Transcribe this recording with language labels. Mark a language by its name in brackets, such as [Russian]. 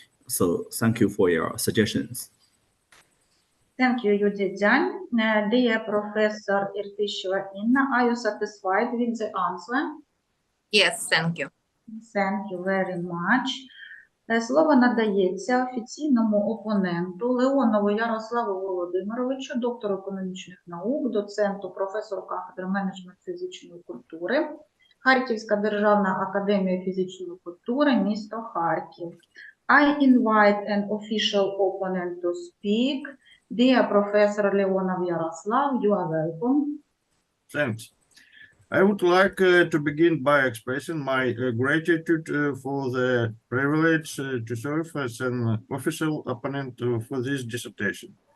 [English] So thank you for your suggestions. Thank you, Юй Цзіцзянь. Dear Professor Irtisheva Inna, are you satisfied with the answer? Yes, thank you. Thank you very much. [Ukrainian] Слово надається офіційному опоненту Леонову Ярославу Володимировичу, доктору економічних наук, доценту, професору кафедри менеджменту фізичної культури, Харківська державна академія фізичної культури, місто Харків. [English] I invite an official opponent to speak. Dear Professor Leonov Yaroslav, you are welcome. Thanks. I would like to begin by expressing my gratitude for the privilege to serve as an official opponent for this dissertation.